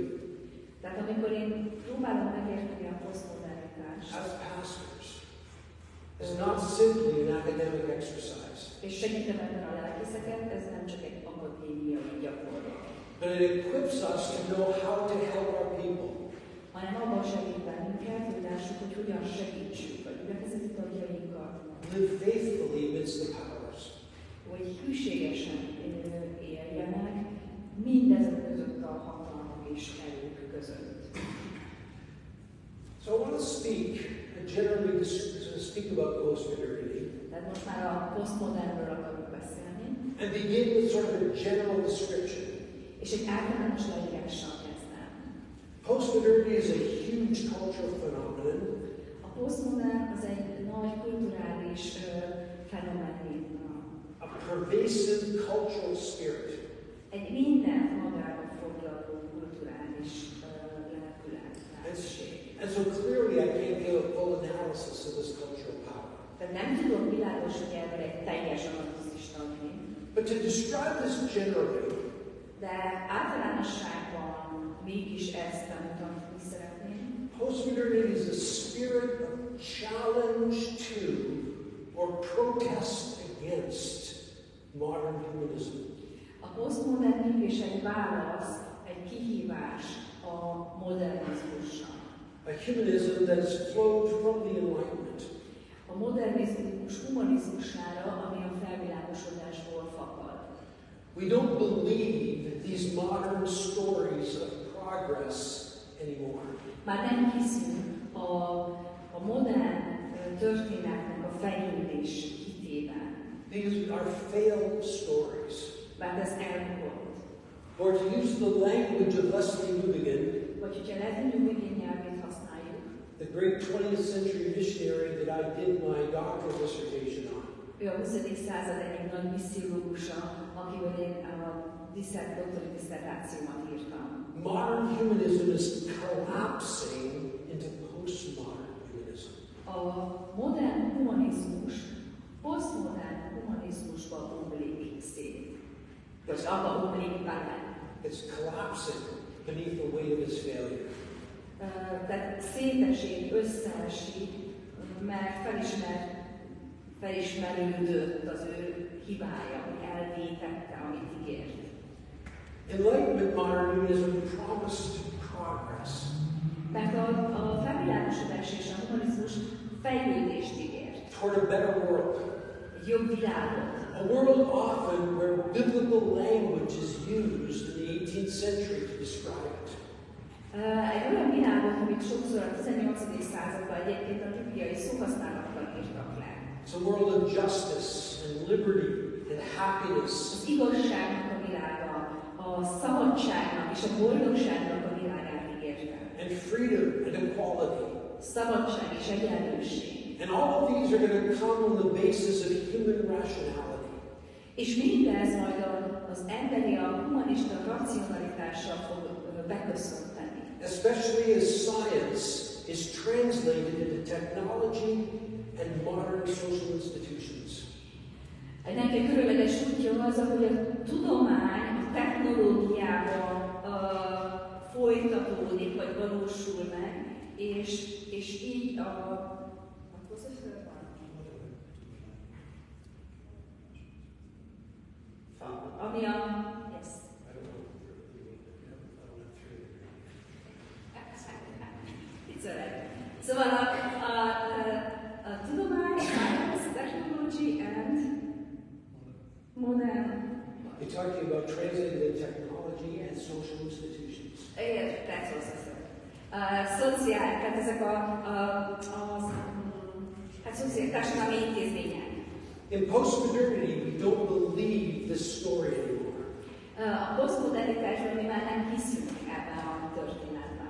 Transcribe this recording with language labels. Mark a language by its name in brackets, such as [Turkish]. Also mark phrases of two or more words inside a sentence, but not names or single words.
[Hungarian] tehát amikor én próbálom megérteni a posztmodernitást, [English] as pastors, is not simply an academic exercise. [Hungarian] És segítem ebben a lelkészeket, ez nem csak egy akadémiai gyakorlat. [English] But it equips us to know how to help our people. [Hungarian] Hanem abban segít bennünket, hogy lássuk, hogy hogyan segítsük a gyülekezeti tagjainkat. [English] Live faithfully amidst the powers. [Hungarian] Hogy hűségesen éljenek mindezek között a hatalmak és erők között. [English] So I want to speak generally speak about post-modernity. [Hungarian] Tehát most már a posztmodernről akarok beszélni. [English] And begin with sort of a general description. [Hungarian] És egy általános leírással kezdem. [English] Postmodernity is a huge cultural phenomenon. [Hungarian] A posztmodern az egy nagy kulturális fenomen. [English] A pervasive cultural spirit. [Hungarian] Egy minden magában foglaló kulturális lelkület. [English] And so clearly I can't give a full analysis of this cultural power. [Hungarian] Tehát nem tudok világos nyelvre egy teljes analízist adni. [English] But to describe this generally, [Hungarian] de általánosságban mégis ezt bemutatni szeretném. [English] Postmodernity is a spirit of challenge to or protest against modern humanism. [Hungarian] A posztmodern mégis egy válasz, egy kihívás a modernizmusra. [English] A humanism that has flowed from the Enlightenment. [Hungarian] A modernizmus humanizmusára, ami a felvilágosodásból fakad. [English] We don't believe these modern stories of progress anymore. [Hungarian] Már nem hiszünk a modern történetnek a fejlődés hitében. [English] These are failed stories. [Hungarian] Mert ez elbukott. [English] Or to use the language of Leslie Newbigin, [Hungarian] vagy hogyha Leslie Newbigin nyelvét használjuk, [English] the great 20th century missionary that I did my doctoral dissertation on. [Hungarian] Ő a 20. század egyik nagy missziológusa, akivel én a doktori disszertációmat írtam. [English] Modern humanism is collapsing into postmodern humanism. [Hungarian] A modern humanizmus posztmodern humanizmusba omlik szét. Vagy abba omlik bele. [English] It's collapsing beneath the weight of its failure. [Hungarian] Tehát szétesik, összeesik, mert felismerődött az ő hibája, hogy elvétette, amit ígért. [English] Enlightenment modern humanism promised progress. [Hungarian] Mert a felvilágosodás és a humanizmus fejlődést ígért. [English] Toward a better world. [Hungarian] Egy jobb világot. [English] A world often where biblical language is used in the 18th century to describe it. [Hungarian] Egy olyan világot, amit sokszor a 18. században egyébként a bibliai szóhasználattal írtak le. [English] It's a world of justice and liberty and happiness. [Hungarian] Az igazságnak a világa, a szabadságnak és a boldogságnak a világát ígérte. [English] And freedom and equality. [Hungarian] Szabadság és egyenlőség. [English] And all of these are going to come on the basis of human rationality. [Hungarian] És mindez majd az emberi, a humanista racionalitással fog beköszönteni. [English] Especially as science is translated into technology and modern social institutions. [Hungarian] Ennek egy különleges útja az, hogy a tudomány a technológiában folytatódik, vagy valósul meg, és így ami a... [English] Yes. It's alright. [Hungarian] Szóval a tudomány, [English] science, technology and modern. You're talking about translating the technology and social institutions. That's also so. [Hungarian] Szociális, tehát ezek szociális társadalmi intézmények. [English] In postmodernity, we don't believe this story anymore. [Hungarian] A posztmodernitásban mi már nem hiszünk ebben a történetben.